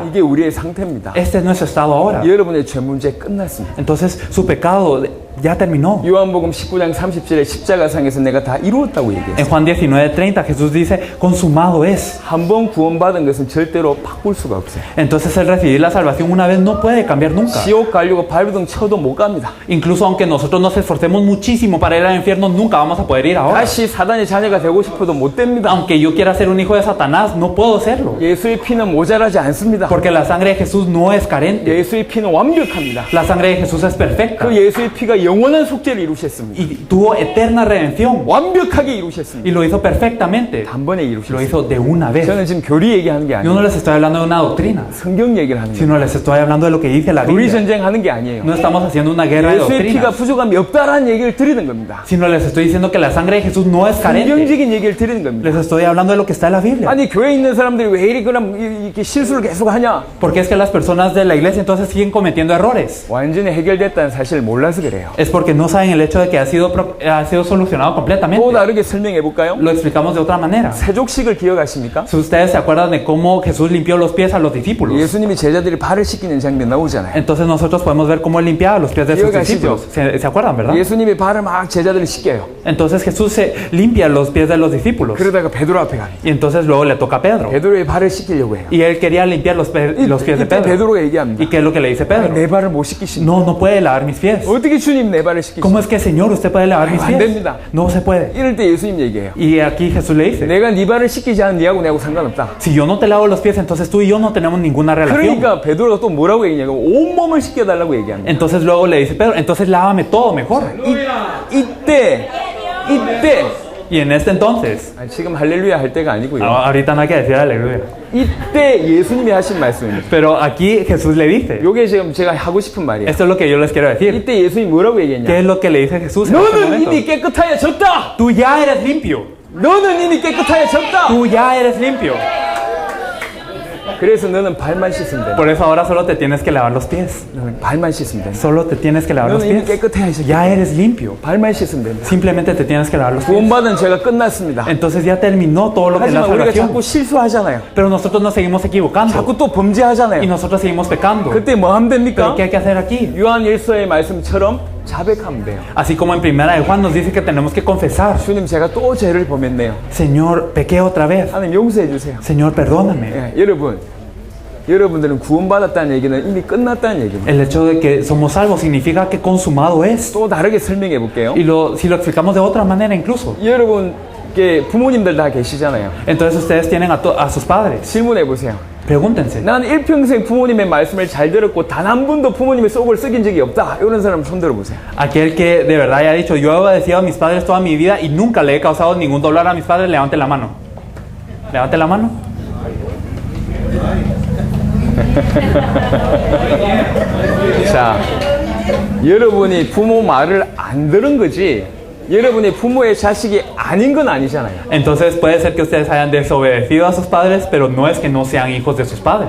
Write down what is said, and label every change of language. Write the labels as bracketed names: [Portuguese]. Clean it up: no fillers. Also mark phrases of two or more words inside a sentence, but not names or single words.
[Korean] 이게 우리의 상태입니다. [Spanish] Este es nuestro estado ahora. [Korean] 여러분의 죄 문제 끝났습니다. [Spanish] Entonces su pecado ya terminó. [Korean] 요한복음 19장 30절에 십자가상에서 내가 다 이루었다고 얘기했어요. [Spanish] En Juan 19:30 Jesús dice, consumado es. [Korean] 한 번 구원받은 것은 절대로 바꿀 수가 없어요. [Spanish] Entonces el recibir la salvación una vez no puede cambiar nunca. [Korean] 지옥 가려고 발버둥 쳐도 못 갑니다. [Spanish] Incluso aunque nosotros nos esforcemos muchísimo para ir al infierno, nunca vamos a poder ir ahora. [Korean] 다시 사단의 자녀가 되고 싶어도 못 됩니다. [Spanish] Aunque yo quiera ser un hijo de Satanás, no puedo serlo. [Korean] 예수의 피는 모자라지 않습니다. [Spanish] Porque la sangre de Jesús no es carente. [Korean] 예수의 피는 완벽합니다. [Spanish] La sangre de Jesús es perfecta. [Korean] 그 예수의 피가 영원한 속죄를 이루셨습니다. [Spanish] Y tuvo eterna redención. [Korean] 완벽하게 이루셨습니다. [Spanish] Y lo hizo perfectamente. [Korean] 단번에 [Spanish] Lo [Korean] 이루셨습니다. [Spanish] hizo de una vez. [Korean] 저는 지금 교리 얘기하는 게 [Spanish] Yo no [Korean] 아니에요. [Spanish] les estoy hablando de una doctrina, [Korean] 성경 얘기를 하는 거예요. [Spanish] sino les estoy hablando de lo que dice la [Korean] 교리 [Spanish] Biblia. [Korean] 전쟁 하는 게 아니에요. [Spanish] No estamos haciendo una guerra de [Korean] 예수의 피가 [Spanish] doctrinas, [Korean] 부족함이 없다라는 얘기를 드리는 겁니다. [Spanish] sino les estoy diciendo que la sangre de Jesús no es carente. [Korean] 성경적인 얘기를 드리는 겁니다. [Spanish] Les estoy hablando de lo que está en la Biblia. [Korean] 아니 교회에 있는 사람들이 왜 이리 그럼 이렇게 실수를 계속 하냐? [Spanish] Porque es que las personas de la iglesia entonces siguen cometiendo errores. [Korean] 완전히 해결됐다는 사실을 몰라서 그래요. [Spanish] Es porque no saben el hecho de que ha sido solucionado completamente. [Korean] 또 다르게 설명해 볼까요? [Spanish] Lo explicamos de otra manera. [Korean] 세족식을 기억하십니까? [Spanish] Si ustedes se acuerdan de cómo Jesús limpió los pies a los discípulos, [Korean] 예수님이 제자들이 발을 씻기는 장면 나오잖아요. [Spanish] entonces nosotros podemos ver cómo él limpiaba los pies de sus [Korean] 기억하시죠? [Spanish] discípulos. ¿Se acuerdan, verdad? [Korean] 예수님이 발을 막 제자들이 씻겨요. [Spanish] Entonces Jesús se limpia los pies de los discípulos. [Korean] 그러다가 베드로 앞에 가요. [Spanish] Y entonces luego le toca a Pedro. [Korean] 베드로의 발을 씻기려고 해요. [Spanish] Y él quería limpiar los pies de [Korean] 이때 [Spanish] Pedro. [Korean] 베드로가 얘기합니다. [Spanish] ¿Y qué es lo que le dice Pedro? [Korean] 내 발을 못 씻기신다. [Spanish] No, no puede lavar mis pies. [Korean] 어떻게 주님 내 발을 씻기신다? [Spanish] ¿Cómo es que, Señor, usted puede lavar mis [Korean] 안 [Spanish] pies? [Korean] 됩니다. [Spanish] No se puede. [Korean] 이럴 때 예수님 얘기해요. [Spanish] Y aquí Jesús le dice, [Korean] 내가 네 발을 씻기지 않은 네하고 내하고 상관없다. [Spanish] si yo no te lavo los pies, entonces tú y yo no tenemos ninguna relación. [Korean] 그러니까 베드로가 또 뭐라고 얘기냐면 온몸을 씻겨달라고 얘기합니다. [Spanish] Entonces luego le dice Pedro, entonces lávame todo mejor. [Korean] 이때 [Spanish] Y en este entonces, [Korean] 아니, 지금 할렐루야 할 때가 아니고요. [Spanish] ahorita no hay que decir aleluya, [Korean] 이때 예수님이 하신 말씀입니다. [Spanish] pero aquí Jesús le dice, [Korean] 요게 지금 제가 하고 싶은 말이에요. [Spanish] esto es lo que yo les quiero decir. [Korean] 이때 예수님이 뭐라고 얘기했냐? [Spanish] ¿Qué es lo que le dice Jesús en este [Korean] 너는 [Spanish] momento? [Korean] 이미 깨끗하여졌다. [Spanish] Tú ya eres limpio. [Korean] 너는 이미 깨끗하여졌다. [Spanish] Tú ya eres limpio. [Korean] 그래서 너는 발만 씻으면 돼. [Spanish] Por eso ahora solo te tienes que lavar los pies. [Korean] 너는 발만 씻으면 돼. [Spanish] Solo te tienes que lavar los [Korean] 너는 이미 [Spanish] pies. [Korean] 깨끗해졌다. [Spanish] Ya eres limpio. [Korean] 발만 씻으면 된다. [Spanish] Simplemente te tienes que lavar los pies. [Korean] 구원받은 죄가 끝났습니다. [Spanish] Entonces ya terminó todo lo que es la [Korean] 하지만 우리가 [Spanish] salvación. [Korean] 자꾸 실수하잖아요. [Spanish] Pero nosotros nos seguimos equivocando. [Korean] 자꾸 또 [Spanish] Y [Korean] 범죄하잖아요. [Spanish] nosotros seguimos pecando. [Korean] 그때 뭐 하면 [Spanish] ¿Pero [Korean] 됩니까? [Spanish] qué hay que hacer aquí? [Korean] 요한 1서의 말씀처럼 자백하면 돼요. [Spanish] Así como en primera de Juan nos dice que tenemos que confesar. [Korean] 주님 제가 또 죄를 범했네요. [Spanish] Señor, pequé otra vez. [Korean] 하나님 용서해 주세요. [Spanish] Señor, perdóname. [Korean] 예, 여러분들은 구원받았다는 얘기는 이미 끝났다는 얘기입니다. [Spanish] El hecho de que somos salvos significa que consumado es. [Korean] 또 다르게 설명해 볼게요. [Spanish] Y si lo explicamos de otra manera incluso. [Korean] 여러분께 부모님들 다 계시잖아요. [Spanish] Entonces ustedes tienen a sus padres. [Korean] 질문해 보세요. [Spanish] Pregúntense. [Korean] 난 일평생 부모님의 말씀을 잘 들었고 단 한 번도 부모님의 속을 썩인 적이 없다. 이런 사람 손 들어보세요. [Spanish] Aquel que de verdad haya dicho, yo he obedecido a mis padres toda mi vida y nunca le he causado ningún dolor a mis padres, levante la mano. Levante la mano. [Korean] 자, 여러분이 부모 말을 안 들은 거지 여러분의 부모의 자식이 아닌 건 아니잖아요. [Spanish] Entonces puede ser que ustedes hayan desobedecido a sus padres, pero no es que no sean hijos de sus padres.